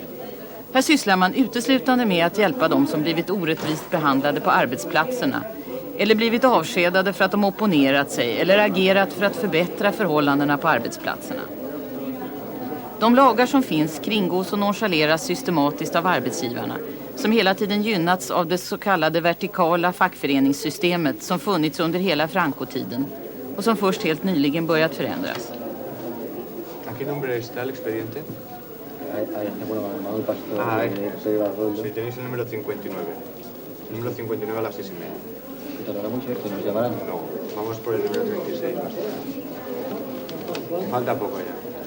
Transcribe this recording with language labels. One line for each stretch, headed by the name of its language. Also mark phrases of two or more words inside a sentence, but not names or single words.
Swedish: Här sysslar man uteslutande med att hjälpa dem som blivit orättvist behandlade på arbetsplatserna eller blivit avskedade för att de opponerat sig eller agerat för att förbättra förhållandena på arbetsplatserna. De lagar som finns kringgås och nonchaleras systematiskt av arbetsgivarna som hela tiden gynnats av det så kallade vertikala fackföreningssystemet som funnits under hela Franco-tiden och som först helt nyligen börjat förändras.
Spanish: ¿A qué nombre está el expediente? Sí, tenéis el número 59. El número 59 a las 6:30. No, vamos por el número 36. Falta poco ya.